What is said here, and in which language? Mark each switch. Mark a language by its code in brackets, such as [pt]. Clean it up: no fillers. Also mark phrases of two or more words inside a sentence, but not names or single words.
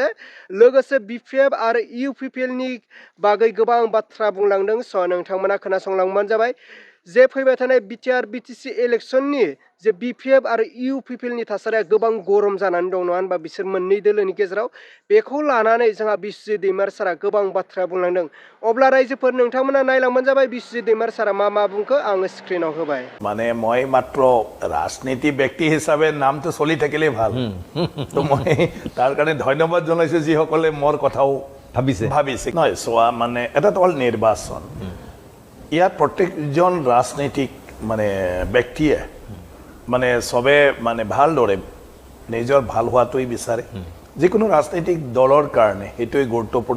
[brx] लोगोसे BPF आरो UPPL नि बागै गोबां बाथ्रा बुंलांदों स' नोंथांमोना खोनासंलांबानो जाबाय जे फैबाय थानाय बिटिआर BTC इलेक्शननि जे BPF आरो UPPL नि थासारिया गोबां गरम जानानै दं नङा होनबा बिसोर मोननै दोलोनि गेजेराव बेखौ लानानै जोंहा बिस्वजित दैमारी सारा गोबां बाथ्रा बुंलांदों अब्ला रायजोफोर नोंथांमोना नायलांबानो जाबाय बिस्वजित दैमारी सारा मा बुंखो आङो स्क्रिनाव होबाय [as] মানে মই মাত্ৰ ৰাজনীতি ব্যক্তি হিচাপে নামটো চলি থাকিলে ভাল তো মই তাৰ কাৰণে ধন্যবাদ জনাইছো যিসকলে মোৰ কথাও ভাবিছে নহয় চোৱা মানে এটা তো নিৰ্বাচন ইয়াত প্ৰত্যেকজন ৰাজনীতিক মানে ব্যক্তিয়ে মানে সবে মানে ভালদৰে নিজৰ ভাল হোৱাটোই বিচাৰে যিকোনো ৰাজনীতিক দলৰ কাৰণে এটোই গুৰুত্বপূৰ্ণ